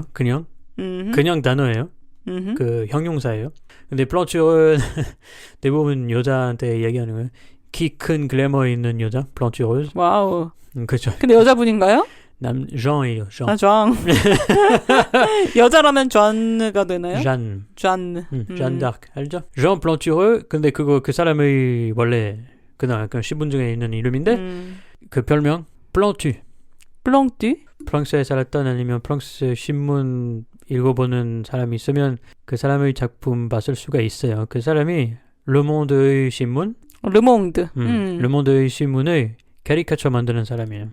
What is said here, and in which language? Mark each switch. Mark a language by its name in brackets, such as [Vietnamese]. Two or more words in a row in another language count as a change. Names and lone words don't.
[Korean] 그냥 단어예요. 그 형용사예요. 근데 플랑튜르는 대부분 여자한테 얘기하는 거예요. 키 큰 글래머 있는 여자, 플랑튜르. 와우. 그렇죠. 근데 여자분인가요? Jean이에요. Jean. Jean. 여자라면 Jeanne가 되나요? Jeanne. Jeanne d'Arc 알죠? Jean Plantureux. 근데 그 사람의 원래 그냥 신분증에 있는 이름인데 그 별명 Plantu. Plantu. 프랑스에 살았던 아니면 프랑스 신문 읽어보는 사람이 있으면 그 사람의 작품 봤을 수가 있어요. 그 사람이 르몽드의 신문. 르몽드의 신문의 캐리커처 만드는 사람이에요.